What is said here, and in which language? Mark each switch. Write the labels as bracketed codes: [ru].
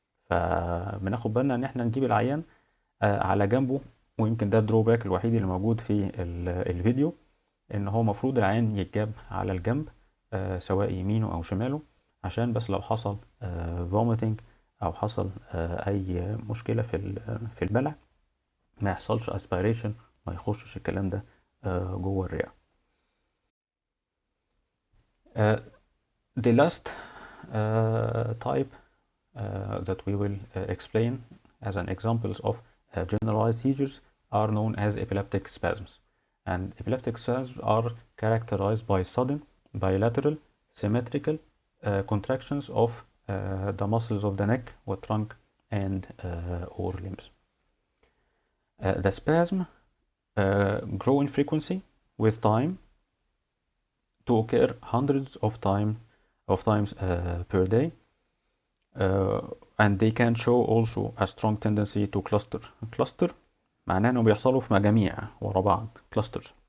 [ar] فبناخد بالنا إن احنا نجيب العيان على جنبه، ويمكن ده الدروباك الوحيد اللي موجود في الفيديو، إن هو مفروض العيان يتجاب على الجنب سواء يمينه أو شماله، عشان بس لو حصل vomiting أو حصل أي مشكلة في البلع ما يحصلش aspiration، ما يخشش الكلام ده جوه الرئة. [en] The last type that we will explain as an examples of generalized seizures are known as epileptic spasms. And epileptic spasms are characterized by sudden, bilateral, symmetrical contractions of the muscles of the neck or trunk and or limbs. The spasm grow in frequency with time to occur hundreds of times per day, and they can show also a strong tendency to cluster. [ar] Cluster معناه انه بيحصلوا في مجاميع ورا بعض clusters.